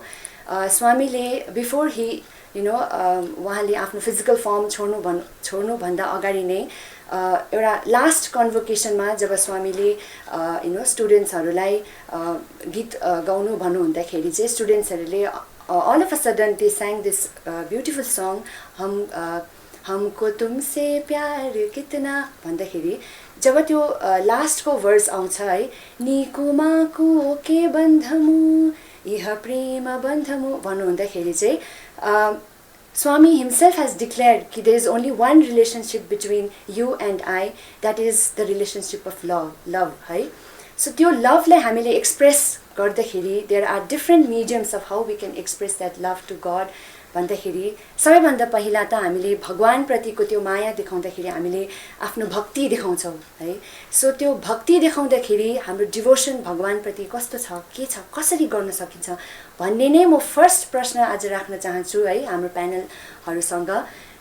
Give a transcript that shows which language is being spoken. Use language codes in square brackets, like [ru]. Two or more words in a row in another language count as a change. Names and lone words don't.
[ne] स्वामीले बिफोर उहाँले आफ्नो [en] physical form [ne] छोड्नुभन्दा अगाडि नै एउटा [en] last convocationमा [ne] जब स्वामीले स्टुडेन्ट्सहरूलाई गीत गाउनु भन्नुहुँदाखेरि चाहिँ स्टुडेन्ट्सहरूले [en] all of a sudden they sang this beautiful song [hi] हमको तुमसे प्यार कितना [ne] भन्दाखेरि जब त्यो [en] lastको words [ne] आउँछ है, निकुमाको के बन्धमु यह प्रेम बन्धमु भन्नुहुँदाखेरि चाहिँ [en] Swami himself has declared that there is only one relationship between you and I, that is the relationship of love, [ne] है। So त्यो लभलाई हामीले एक्सप्रेस गर्दाखेरि [en] there are different mediums of how we can express that love to God [ne] भन्दाखेरि सबैभन्दा पहिला त हामीले भगवान प्रतिको त्यो माया देखाउँदाखेरि हामीले आफ्नो भक्ति देखाउँछौँ है। सो त्यो भक्ति देखाउँदाखेरि हाम्रो डिभोसन भगवान प्रति कस्तो छ, के छ, कसरी गर्न सकिन्छ भन्ने नै म फर्स्ट प्रश्न आज राख्न चाहन्छु है हाम्रो प्यानलहरुसँग।